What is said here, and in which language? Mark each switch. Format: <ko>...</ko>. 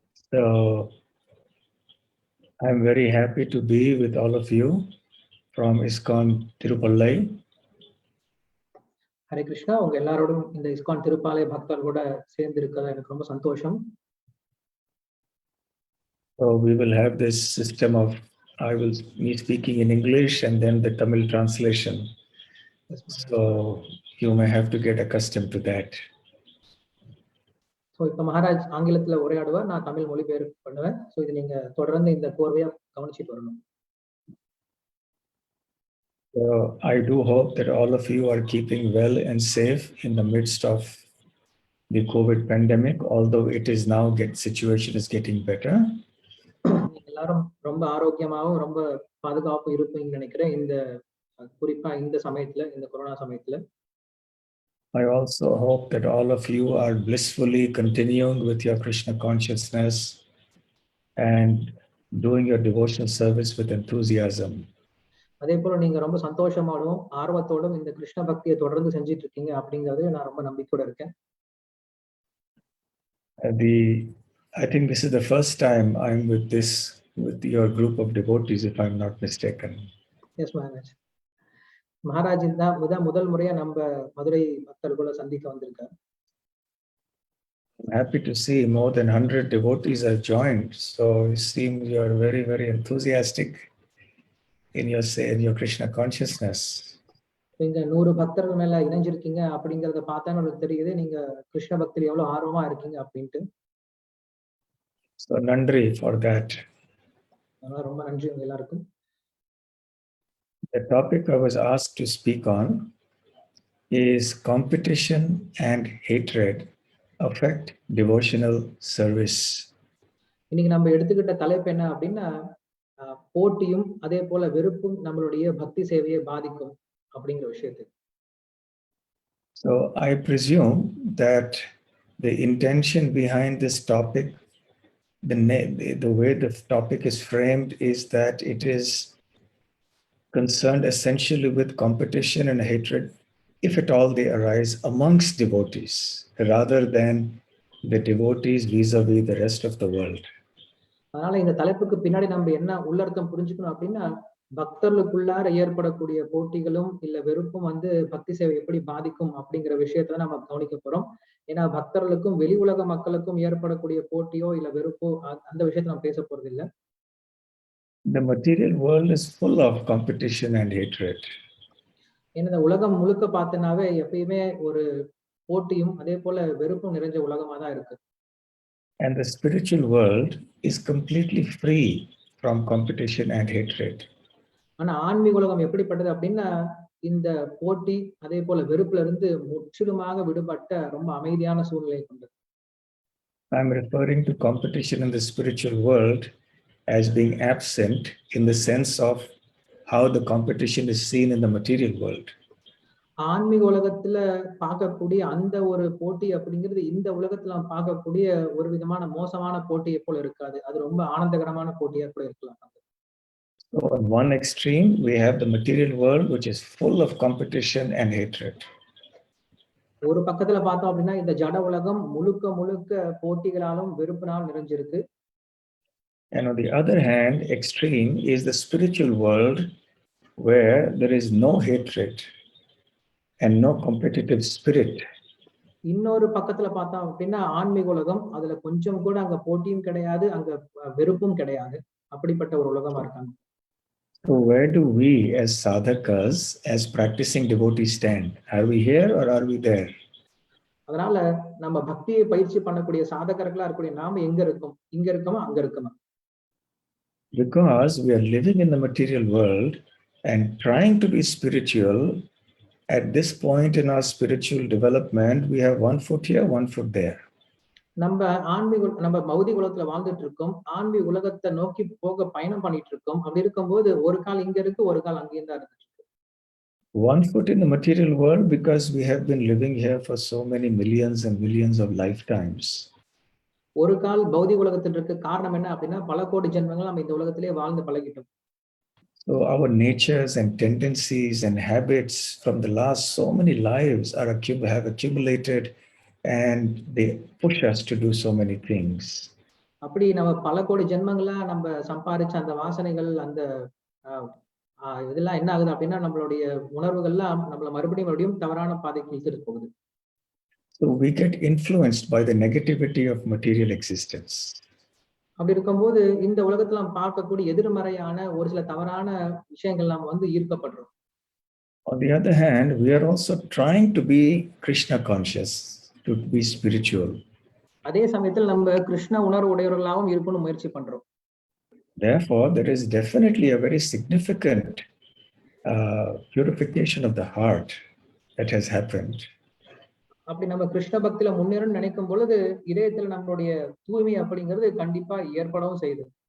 <en>So I'm very happy to be with all of you from ISKCON Tirupallai.</en> <ta>Hare Krishna, உங்க எல்லாரோடும் இந்த ISKCON Tiruppalai பக்தர்களோட சேர்ந்து இருக்கிறது எனக்கு ரொம்ப சந்தோஷம்.</ta> <en>So we will have this system of I will be speaking in English and then the Tamil translation. Yes, so you may have to get accustomed to that.</en> <ta>So இப்ப மகாராஜ் ஆங்கிலத்துல உரையாடுவார், நான் தமிழ் மொழிபெயர்ப்பு பண்ணுவேன். சோ இது நீங்க தொடர்ந்து இந்த கோர்வையா கவனிச்சிட்டு வரணும்.</ta> <en>So I do hope that all of you are keeping well and safe in the midst of the COVID pandemic, although it is now situation is getting better.</en> <ta>எல்லாரும் ரொம்ப ஆரோக்கியமாவும் ரொம்ப பாதுகாப்பு இருப்பீங்கன்னு நினைக்கிறேன் இந்த குறிப்பா இந்த சமயத்துல, இந்த கொரோனா சமயத்துல.</ta> <en>I also hope that all of you are blissfully continuing with your Krishna consciousness and doing your devotional service with enthusiasm.</en> <ta>அதே போல நீங்க ரொம்ப சந்தோஷமாவும் ஆர்வத்தோடும் இந்த கிருஷ்ண பக்தியை தொடர்ந்து செஞ்சிட்டு இருக்கீங்க அப்படிங்கறது நான் ரொம்ப நம்பிக்கையோட இருக்கேன்.</ta> <en>I think this is the first time I'm with your group of devotees, if I'm not mistaken. Yes, Maharaj.</en> <ta>Maharaj தான் முதல் முறையா நம்ம மதுரை பக்தர்களை சந்திக்க வந்திருக்காரு.</ta> <en>I'm happy to see more than 100 devotees have joined. So it seems you are very, very enthusiastic in your Krishna consciousness.</en> <ta>நீங்க 100 பக்தர்கள் மேல இணைஞ்சிருக்கீங்க அப்படிங்கறத பார்த்தா நமக்கு தெரியுது நீங்க கிருஷ்ண பக்தியில எவ்வளவு ஆர்வமா இருக்கீங்க அப்படின்ட்டு.</ta> <en>So nandri for that.</en> <ta>அதனால ரொம்ப நன்றி உங்க எல்லாருக்கும்.</ta> <en>The topic I was asked to speak on is competition and hatred affect devotional service.</en> <ta>இன்னைக்கு நம்ம எடுத்துக்கிட்ட தலைப்பு என்ன அப்படின்னா, போட்டியும் அதே போல வெறுப்பும் நம்மளுடைய பக்தி சேவையை பாதிக்கும் அப்படிங்கிற விஷயத்தை.</ta> <en>So I presume that the intention behind this topic, the way the topic is framed, is that it is concerned essentially with competition and hatred, if at all they arise amongst devotees, rather than the devotees vis-a-vis the rest of the world.</en> <ta>அதனால இந்த தலைப்புக்கு பின்னாடி நம்ம என்ன உள்ளர்த்தம் புரிஞ்சுக்கணும் அப்படின்னா, பக்தர்களுக்குள்ளார ஏற்படக்கூடிய போட்டிகளும் இல்ல வெறுப்பும் வந்து பக்தி சேவை எப்படி பாதிக்கும் அப்படிங்கிற விஷயத்த நம்ம கவனிக்க போறோம். ஏன்னா பக்தர்களுக்கும் வெளி உலக மக்களுக்கும் ஏற்படக்கூடிய போட்டியோ இல்ல வெறுப்போ அந்த விஷயத்த நம்ம பேச போறது இல்ல.</ta> <en>The material world is full of competition and hatred.</en> <ta>ஏன்னா இந்த உலகம் முழுக்க பார்த்தனாவே எப்பயுமே ஒரு போட்டியும் அதே போல வெறுப்பும் நிறைஞ்ச உலகமா தான் இருக்கு.</ta> <en>And the spiritual world is completely free from competition and hatred.</en> <ta>ஆனா ஆன்மீக உலகம் எப்படிப்பட்டது அப்படின்னா, இந்த போட்டி அதே போல வெறுப்புல இருந்து முற்றிலுமாக விடுபட்ட ரொம்ப அமைதியான சூழ்நிலை கொண்டது.</ta> <en>I'm referring to competition in the spiritual world as being absent in the sense of how the competition is seen in the material world.</en> <ta>ஆன்மீக உலகத்துல பார்க்கக்கூடிய அந்த ஒரு போட்டி அப்படிங்கிறது இந்த உலகத்துல நாம் பார்க்கக்கூடிய ஒரு விதமான மோசமான போட்டியை போல இருக்காது. அது ரொம்ப ஆனந்தகரமான போட்டியா கூட இருக்கலாம்.</ta> <en>So on one extreme, we have the material world, which is full of competition and hatred.</en> <ta>ஒரு பக்கத்துல பார்த்தோம் அப்படின்னா இந்த ஜட உலகம் முழுக்க முழுக்க போட்டிகளாலும் வெறுப்பினாலும் நிறைஞ்சிருக்கு.</ta> <en>And on the other hand, extreme is the spiritual world, where there is no hatred and no competitive spirit.</en> <ta>இன்னொரு பக்கத்துல பார்த்தோம் அப்படின்னா ஆன்மீக உலகம், அதுல கொஞ்சம் கூட அங்க போட்டியும் கிடையாது, அங்க வெறுப்பும் கிடையாது. அப்படிப்பட்ட ஒரு உலகமா இருக்காங்க.</ta> <en>So where do we as sadhakas, as practicing devotees stand? Are we here or are we there?</en> <ta>அதனால நம்ம பக்தியை பயிற்சி பண்ணக்கூடிய சாதகர்களா இருக்கக்கூடிய நாம எங்க இருக்கோம்? இங்க இருக்கோமா அங்க இருக்கோமா?</ta> <en>Because we are living in the material world and trying to be spiritual, at this point in our spiritual development, we have one foot here, one foot there.</en> <ta>நம்ம பௌதிக உலகத்துல வாழ்ந்துட்டு இருக்கோம். ஆன்மீக உலகத்தை நோக்கி போக பயணம் பண்ணிட்டு இருக்கோம். அப்படி இருக்கும்போது ஒரு கால் இங்க இருக்கு, ஒரு கால் அங்கேயும் தான் இருக்கு.</ta> <en>One foot in the material world because we have been living here for so many millions and millions of lifetimes.</en> <ta>ஒரு கால் பௌதிக உலகத்துல இருக்கு. காரணம் என்ன அப்படின்னா பல கோடி ஜென்மங்கள் நம்ம இந்த உலகத்திலே வாழ்ந்து பழகிட்டோம்.</ta> <en>So our natures and tendencies and habits from the last so many lives have accumulated, and they push us to do so many things.</en> <ta>அப்படி நம்ம பல கோடி ஜென்மங்களா நம்ம சம்பாரிச்ச அந்த வாசனைகள் அந்த இதெல்லாம் என்ன ஆகுது அப்படின்னா நம்மளுடைய உணர்வுகள்லாம் நம்மள மறுபடியும் தவறான பாதைக்கு இழுத்துட்டு போகுது.</ta> <en>So we get influenced by the negativity of material existence.</en> <ta>அப்படி இருக்கும்போது இந்த உலகத்துல நாம் பார்க்கக்கூடிய எதிர்மறையான ஒரு சில தவறான விஷயங்கள் நாம் வந்து ஈர்க்கப்படுறோம்.</ta> <en>On the other hand, we are also trying to be Krishna conscious, to be spiritual.</en> <ta>அதே சமயத்தில் நம்ம கிருஷ்ண உணர்வு உடையவர்களாகவும் இருக்கணும் முயற்சி பண்றோம்.</ta> <en>Therefore, there is definitely a very significant purification of the heart that has happened.</en> <ta>அப்படி நம்ம கிருஷ்ண பக்தியில முன்னேறணும்னு நினைக்கும் பொழுது இதயத்துல நம்மளுடைய தூய்மை அப்படிங்கிறது கண்டிப்பா ஏற்படவும் செய்யுது.</ta>